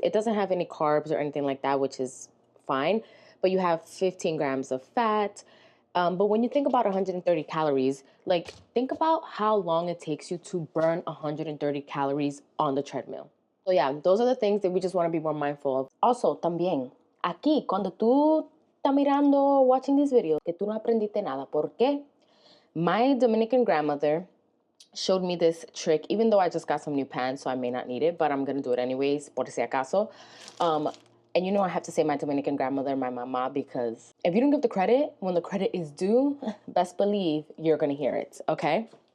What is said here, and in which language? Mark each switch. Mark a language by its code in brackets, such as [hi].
[en] It doesn't have any carbs or anything like that, which is fine. But you have 15 grams of fat. But when you think about 130 calories, like think about how long it takes you to burn 130 calories on the treadmill. So yeah, those are the things that we just want to be more mindful of. Also, [es] también, aquí, cuando tú estás mirando, [en] watching this video, [es] que tú no aprendiste nada. ¿Por qué? [en] My Dominican grandmother showed me this trick, even though I just got some new pants, so I may not need it, but I'm gonna do it anyways, [es] por si acaso. [en] And you know I have to say my Dominican grandmother, my mama, because if you don't give the credit when the credit is due, best believe you're gonna hear it, okay?